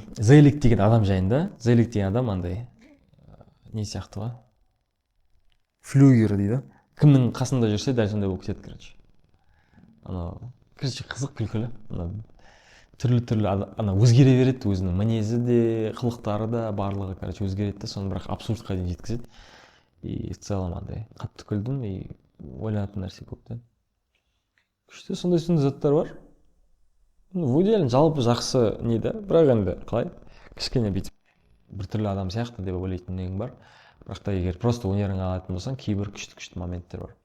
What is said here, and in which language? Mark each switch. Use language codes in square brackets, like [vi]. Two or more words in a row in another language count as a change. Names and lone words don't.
[kk] Зелик деген адам жайында. Зелик деген адам не сияқты ғой? Флюгер дейді. Кімнің қасында жүрсе, дәл сондай болып кетеді, қызық күлкілі. Түрлі өзгере береді, өзінің мінезі де, қылықтары да, барлығы өзгереді, соны бірақ абсурдқа дейін жеткізеді. [ru] И в целом [kk] қатты күлдім, и ойланатын нәрсе болды. Күшті сондай заттар бар. Вуди Аллен жалпы жақсы не да, бірақ енді қалай? Кішкене бүйтіп біртүрлі адам сияқты деп ойлайтын негім бар. Бірақ та егер просто өнеріңе алатын болсаң, кейбір күшті моменттер бар.